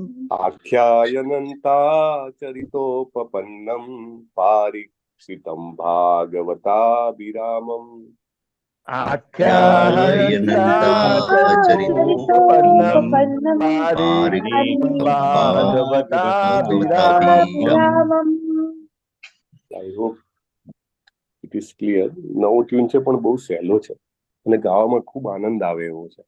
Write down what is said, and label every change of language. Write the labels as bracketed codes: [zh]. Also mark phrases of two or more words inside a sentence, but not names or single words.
[sa] आख्यायनन्ताचरितोपपन्नं पारीक्षितं भागवताभिरामम् आख्यानन्ताचरितोपपन्नं पारीक्षितं भागवताभिरामम् [en] I hope it is clear. [gu] નવો ટ્યુન છે પણ બહુ સહેલો છે અને ગાવામાં ખૂબ આનંદ આવે એવો છે.